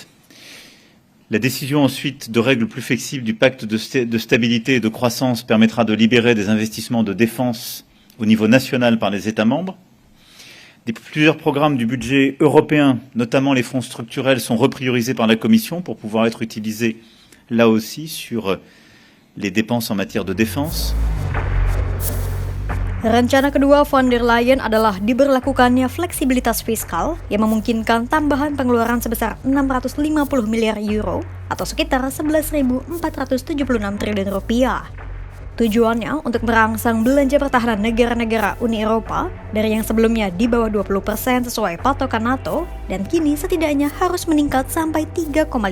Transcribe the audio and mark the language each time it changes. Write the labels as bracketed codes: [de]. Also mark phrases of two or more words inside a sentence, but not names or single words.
[fr] La décision ensuite de règles plus flexibles du pacte de stabilité et de croissance permettra de libérer des investissements de défense au niveau national par les États membres. Plusieurs programmes du budget européen, notamment les fonds structurels, sont repriorisés par la Commission pour pouvoir être utilisés là aussi sur les dépenses en matière de défense. [id] Rencana kedua von der Leyen adalah diberlakukannya fleksibilitas fiskal yang memungkinkan tambahan pengeluaran sebesar 650 miliar euro atau sekitar 11.476 triliun rupiah. Tujuannya untuk merangsang belanja pertahanan negara-negara Uni Eropa dari yang sebelumnya di bawah 20% sesuai patokan NATO dan kini setidaknya harus meningkat sampai 3,5%.